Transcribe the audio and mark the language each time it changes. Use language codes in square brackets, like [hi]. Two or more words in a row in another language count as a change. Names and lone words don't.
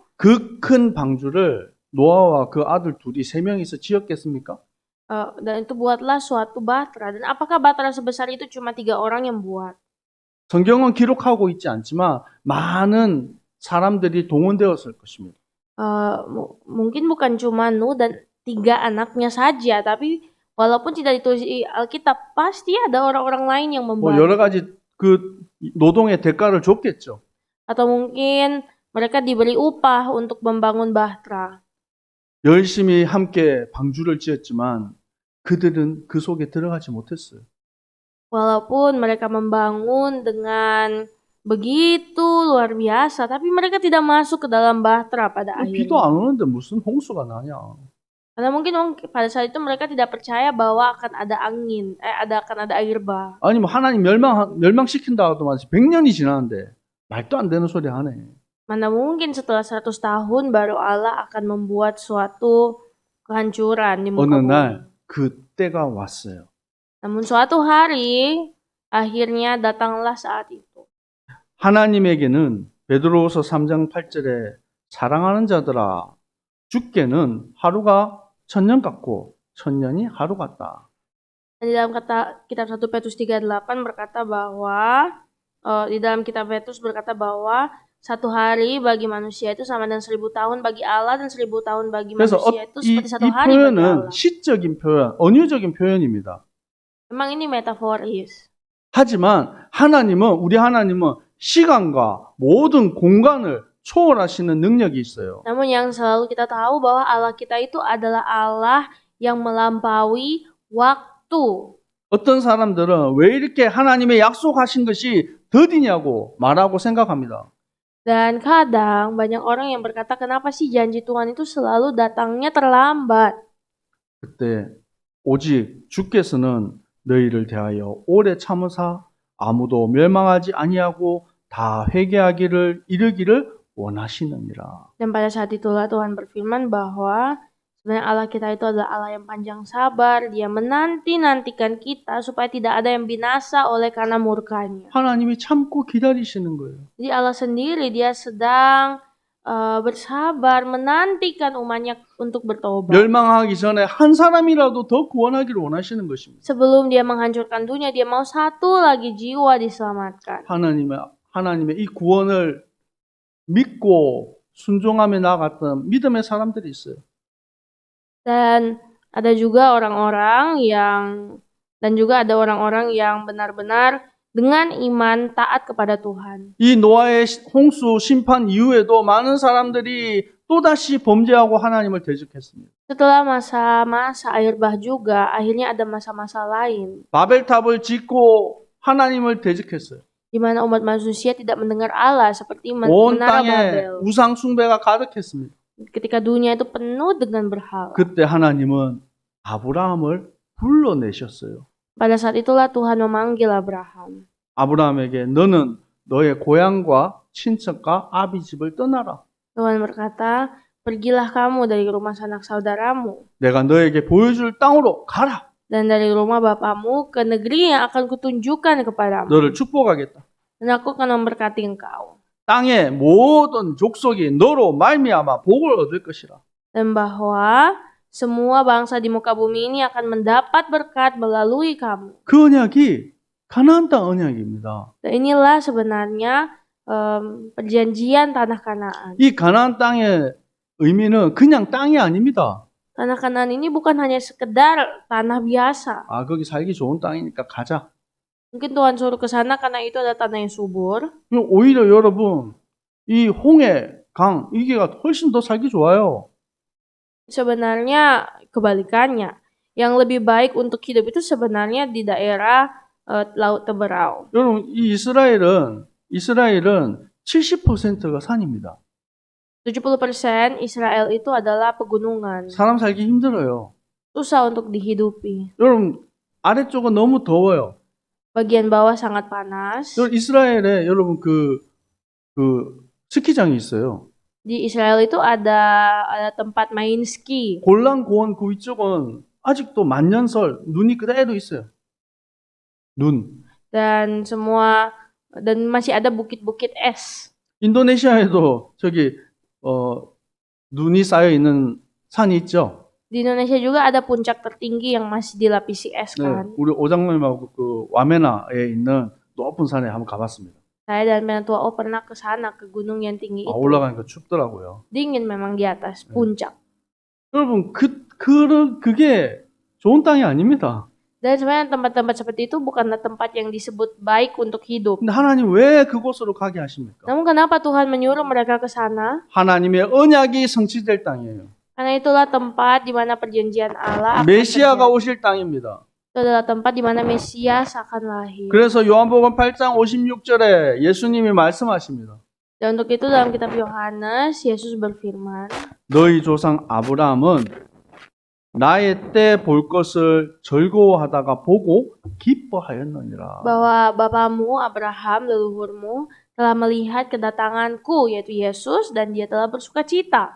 [ko] 그 큰 방주를 노아와 그 아들 둘이 3명이서 지었겠습니까? [id] dan itu buatlah suatu bahtera. Dan apakah bahtera sebesar itu cuma 3 orang yang buat? [ko] 성경은 기록하고 있지 않지만 많은 사람들이 동원되었을 것입니다. [id] Mungkin bukan cuma Nuh dan 3 anaknya saja, tapi walaupun tidak ditulis di Alkitab, pasti ada orang-orang lain yang [ko] 뭐 여러 [id] membantu. [ko] 가지 그 노동의 대가를 줬겠죠. [id] Atau mungkin mereka diberi upah untuk membangun bahtera. [ko] 열심히 함께 방주를 지었지만 그들은 그 속에 들어가지 못했어요. [id] Walaupun mereka membangun dengan begitu luar biasa, tapi mereka tidak masuk ke dalam bahtera pada [ko] 비도 [id] akhirnya. [ko] 안 오는데 무슨 홍수가 나냐. [id] Karena mungkin pada saat itu mereka tidak percaya bahwa akan ada angin, akan ada air bah. [ko] 아니 뭐 하나님 멸망시킨다 하더만 100년이 지났는데 말도 안 되는 소리 하네. [id] Mana mungkin setelah 100 tahun baru Allah akan membuat suatu kehancuran di muka [ko] 어느 [id] bumi. [ko] 날 그 때가 왔어요. [id] Namun suatu hari akhirnya datanglah saat itu. [ko] 하나님에게는 베드로후서 3장 8절에 사랑하는 자들아 주께는 하루가 천년 같고 천년이 하루 같다. [id] Dan di dalam kitab 1 Petrus 3:8 berkata bahwa di dalam kitab Petrus berkata bahwa 1 hari bagi manusia itu sama dengan 1000 tahun bagi Allah dan 1000 tahun bagi [ko] 그래서 [id] manusia itu [ko] 이 [id] seperti 1 hari bagi [ko] 표현은 [id] Allah. [ko] 시적인 표현, 언유적인 표현입니다. [id] Memang ini metaforis. [ko] 하지만 우리 하나님은 시간과 모든 공간을 초월하시는 능력이 있어요. [id] Namun yang selalu kita tahu bahwa Allah kita itu adalah Allah yang melampaui waktu. [ko] 어떤 사람들은 왜 이렇게 하나님의 약속하신 것이 더디냐고 말하고 생각합니다. [id] Dan kadang banyak orang yang berkata, kenapa sih janji Tuhan itu selalu datangnya terlambat? [ko] 그때 오직 주께서는 너희를 대하여 오래 참으사 아무도 멸망하지 아니하고 다 회개하기를 이르기를 원하시느니라. [id] Dan pada saat itulah Tuhan berfirman bahwa sebenarnya Allah kita itu adalah Allah yang panjang sabar. Dia menanti-nantikan kita supaya tidak ada yang binasa oleh karena murkanya. [ko] 하나님이 참고 기다리시는 거예요. [id] Jadi Allah sendiri dia sedang bersabar menantikan umatnya untuk bertobat. [ko] 멸망하기 전에 한 사람이라도 더 구원하기를 원하시는 것입니다. [id] Sebelum dia menghancurkan dunia, dia mau satu lagi jiwa diselamatkan. [ko] 하나님의 이 구원을 믿고 순종하며 나아갔던 믿음의 사람들이 있어요. [id] Dan ada juga orang-orang yang benar-benar dengan iman taat kepada Tuhan. [ko] 이 노아의 홍수 심판 이후에도 많은 사람들이 또다시 범죄하고 하나님을 대적했습니다. [id] Setelah masa-masa air bah juga, akhirnya ada masa-masa lain [ko] 바벨탑을 짓고 하나님을 대적했어요. [id] di mana umat manusia tidak mendengar Allah seperti [ko] 온 [id] menara [ko] 땅에 [id] Babel. [ko] 우상 숭배가 가득했습니다. [id] Ketika dunia itu penuh dengan berhala. [ko] 그때 하나님은 아브라함을 불러내셨어요. [id] Pada saat itulah Tuhan memanggil Abraham. [ko] 아브라함에게 너는 너의 고향과 친척과 아비 집을 떠나라. [id] Tuhan berkata, pergilah kamu dari rumah sanak saudaramu [ko] 내가 너에게 보여줄 땅으로 가라. [id] dan dari rumah bapamu ke negeri yang akan kutunjukkan kepadamu. [ko] 너를 축복하겠다. [id] Dan aku akan memberkati engkau. [ko] 땅의 모든 족속이 너로 말미암아 복을 얻을 것이라. [id] Dan bahwa semua bangsa di muka bumi ini akan mendapat berkat melalui kamu. [ko] 그 언약이 가나안 땅 언약입니다. [id] Dan inilah sebenarnya perjanjian tanah Kanaan. [ko] 이 가나안 땅의 의미는 그냥 땅이 아닙니다. [id] Tanah Kanaan ini bukan hanya sekedar tanah biasa. [ko] 아, 거기 살기 좋은 땅이니까 가자. [id] Mungkin Tuhan suruh ke sana karena itu adalah tanah yang subur. [ko] 오히려 여러분, 이 홍해, 강, 이게가 훨씬 더 살기 좋아요. [id] Sebenarnya kebalikannya. Yang lebih baik untuk hidup itu sebenarnya di daerah Laut Teberau. [ko] 여러분, 이 이스라엘은 70%가 산입니다. [id] 70% Israel itu adalah pegunungan. [ko] 사람 살기 힘들어요. [id] Susah untuk dihidupi. [ko] 여러분, 아래쪽은 너무 더워요. [id] Bagian bawah sangat panas. [ko] 이스라엘에 여러분 그 스키장이 있어요. [id] Di Israel itu ada tempat main ski. [ko] 골란 고원 그 위쪽은 아직도 만년설 눈이 그대로 있어요. 눈. [id] Dan masih ada bukit-bukit es. [ko] 인도네시아에도 저기 눈이 쌓여 있는 산이 있죠. [id] Di Indonesia juga ada puncak tertinggi yang masih dilapisi es [ko] 네, [id] kan. [ko] 우리 오장님하고 그 와메나에 있는 높은 산에 한번 가봤습니다. [id] Saya dan mentua O pernah ke sana, ke gunung yang tinggi itu. [ko] 올라가니까 춥더라고요. [id] Dingin memang di atas puncak. [ko] 여러분, 그게 좋은 땅이 아닙니다. [id] Dan sebenarnya tempat-tempat seperti itu bukanlah tempat yang disebut baik untuk hidup. [ko] 근데 하나님 왜 그곳으로 가게 하십니까? [id] Namun kenapa Tuhan menyuruh mereka ke sana? [ko] 하나님의 언약이 성취될 땅이에요. [id] Karena itulah tempat di mana perjanjian Allah akan [ko] 메시아가 [id] terjadi. [ko] 오실 땅입니다. [id] Itu adalah tempat di mana Mesias akan lahir. [ko] 그래서 요한복음 8장 56절에 예수님이 말씀하십니다. [id] Dan untuk itu dalam kitab Yohanes, Yesus berfirman, [ko] 너희 조상 아브라함은 나의 때 볼 것을 즐거워하다가 보고 기뻐하였느니라. [id] bahwa bapamu Abraham leluhurmu telah melihat kedatanganku yaitu Yesus dan dia telah bersukacita.